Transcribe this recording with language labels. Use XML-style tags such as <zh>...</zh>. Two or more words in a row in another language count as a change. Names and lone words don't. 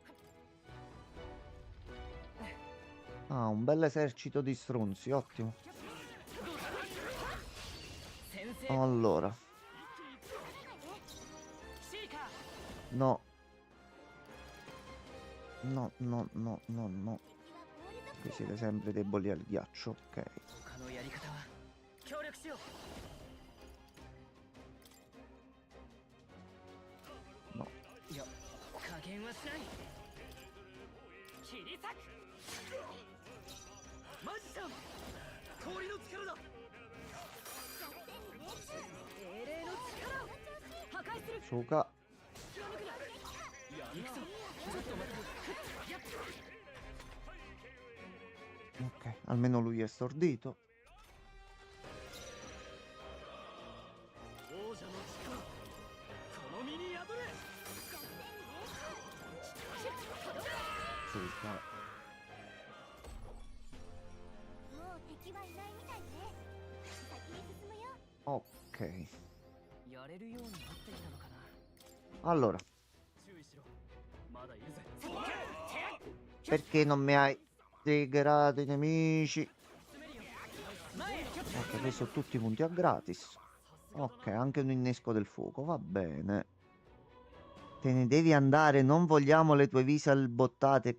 <it>Ah, un bel esercito di stronzi, ottimo. Allora. No. No, no, no, no, no. Qui siete sempre deboli al ghiaccio, ok.</it> <ja>他のやり方は協力しよう。</ja> <it>No.</it> <ja>いや、加減はしない。切り裂く。マジシャン、氷の力だ。精霊の力を破壊する。</ja> <it>Suka.</it> <ja>行くぞ。ちょっと待って。</ja> <it>Ok, almeno lui è stordito.</it> <ja>王者の力、この身に宿れ。</ja> <it>Suka.</it> <ja>もう敵はいないみたいね。先に進むよ。</ja> <it>Ok.</it> <ja>やれるようになってきたのかな。</ja> <it>Allora,</it> <ja>注意しろ。まだいるぜ。</ja> <it>perché non mi hai triggerato i nemici? Ok, questi sono tutti punti a gratis. Ok, anche un innesco del fuoco, va bene. Te ne devi andare, non vogliamo le tue visual bottate.</it>